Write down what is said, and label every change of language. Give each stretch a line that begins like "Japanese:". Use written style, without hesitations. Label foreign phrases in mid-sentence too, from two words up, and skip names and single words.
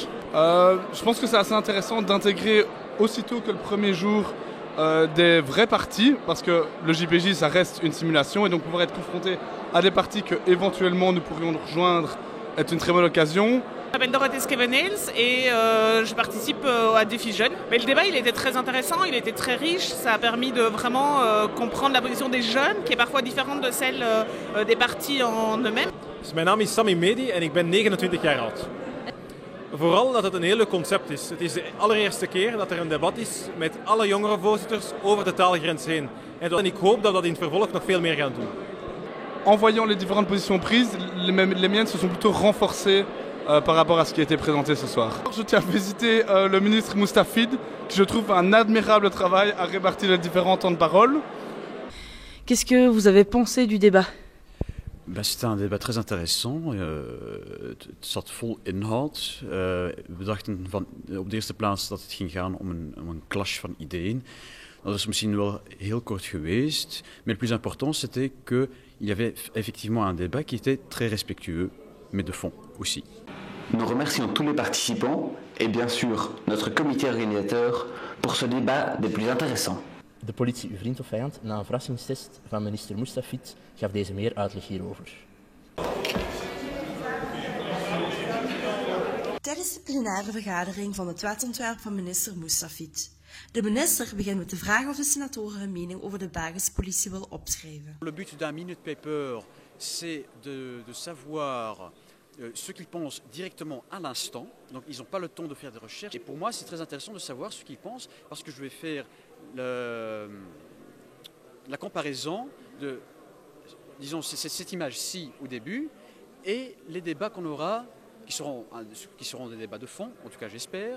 French: Je pense que c'est assez intéressant d'intégrer aussitôt que le premier jour des vrais partis, parce que le JPJ ça reste une simulation et donc pouvoir être confronté à des partis que éventuellement nous pourrions nous rejoindre est une très bonne occasion. Je m'appelle Dorothée Skevenels et je participe à Défi Jeunes. Mais le débat il était très intéressant, il était très riche, ça a permis de vraiment comprendre la position des jeunes qui est parfois différente de celle des partis en eux-mêmes.
Dutch: Mijn naam is Sammy Medi en ik ben 29 jaar oud. Vooral dat het een heel leuk concept is. Het is de allereerste keer dat er een debat is met alle jongerenvoorzitters over de taalgrens heen. En ik hoop dat we dat in het vervolg nog veel meer gaan doen.
French: En voyant les différentes positions prises, les miennes se sont plutôt renforcées par rapport à ce qui a été présenté ce soir. Je tiens à féliciter le ministre Moustafid, qui je trouve un admirable travail à répartir les différents temps de parole. Qu'est-ce que vous avez pensé du débat ? C'était
Dutch: een debat
French: très intéressant.
Dutch: Het zat vol inhoud. We dachten op de eerste plaats dat het ging gaan om een clash van ideeën. Dat is misschien wel heel kort geweest.
French: Mais le plus important, c'était qu'il y avait effectivement un débat qui était très respectueux, mais de fond aussi. Nous remercions tous les participants et bien sûr notre comité organisateur pour ce débat des plus intéressants.
Dutch: De politie, uw vriend of vijand, na een verrassingstest van minister Moustafid gaf deze meer uitleg hierover. Tijdens de plenaire vergadering van het wetsontwerp van minister Moustafid. De minister begint met de vraag of de senatoren hun mening over de Belgische politie willen opschrijven.
French: Le but d'un
English: minute paper,
French: c'est de savoir ce qu'ils pensent directement à l'instant. Donc ils n'ont pas le temps de faire des recherches. Et pour moi, c'est très intéressant de savoir ce qu'ils pensent parce que je vais faire la comparaison de, disons, cette image-ci au début et les débats qu'on aura, qui seront des débats de fond, en tout cas j'espère.